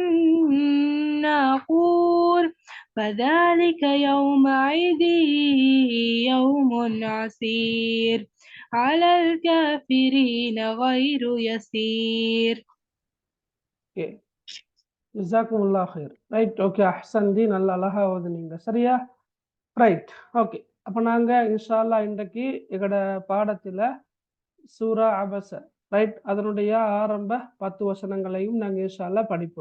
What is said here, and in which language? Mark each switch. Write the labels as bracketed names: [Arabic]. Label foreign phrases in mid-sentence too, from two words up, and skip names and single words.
[Arabic] الناقور فذلك يومئذ يوم عسير على الكافرين غير يسير. ஓகே, جزاكم الله خير. [English] right, okay, [Tamil] அஹ்சன்தி, நல்ல அழகா ஓதுனீங்க. [English] சரியா? right, okay. [Tamil] அப்போ நாங்கள் [Arabic] إن شاء الله [Tamil] இன்றைக்கு எங்களோட பாடத்தில் சூரா அபஸ, ரைட், அதனுடைய ஆரம்ப 10 வசனங்களையும் நாங்கள் [Arabic] إن شاء الله [Tamil] படிப்போம்.